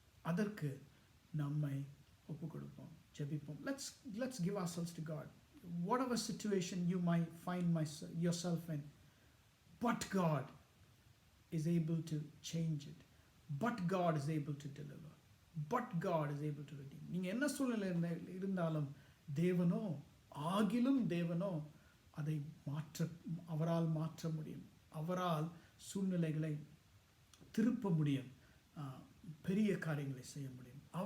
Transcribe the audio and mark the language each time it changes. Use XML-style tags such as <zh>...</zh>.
<ta>அதற்கு நம்மை ஒப்பு கொடுப்போம், ஜெபிப்போம்.</ta> <en>Let's give ourselves to God. Whatever situation you might find yourself in, but God is able to change it. But God is able to deliver. But God is able to redeem.</en> <ta>நீங்கள் என்ன சூழ்நிலை இருந்தாலும் தேவனோ ஆகிலும் தேவனோ அதை அவரால் மாற்ற முடியும். அவரால் சூழ்நிலைகளை திருப்ப முடியும், பெரிய காரியங்களை செய்ய முடியும்.</ta>